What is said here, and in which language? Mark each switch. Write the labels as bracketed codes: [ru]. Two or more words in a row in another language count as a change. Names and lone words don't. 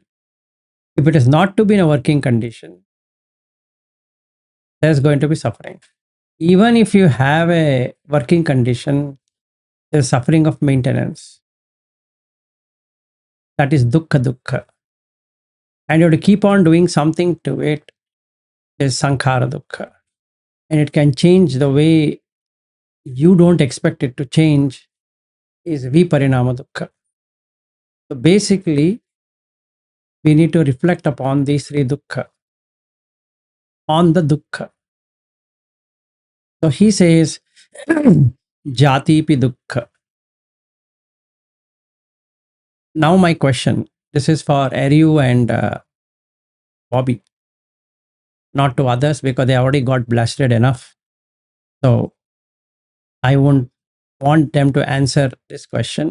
[en] If it is not to be in a working condition, there's going to be suffering. Even if you have a working condition, there's suffering of maintenance. That is [pi] dukkha dukkha. [en] And you have to keep on doing something to it, is [pi] sankhara dukkha. [en] And it can change the way you don't expect it to change, is [pi] viparinama dukkha. [en] So basically, we need to reflect upon these three dukkha, on the dukkha. So he says, [pi] jati pi dukkha. [en] Now my question, this is for Ariu and Bobby, not to others because they already got blasted enough. So I won't want them to answer this question.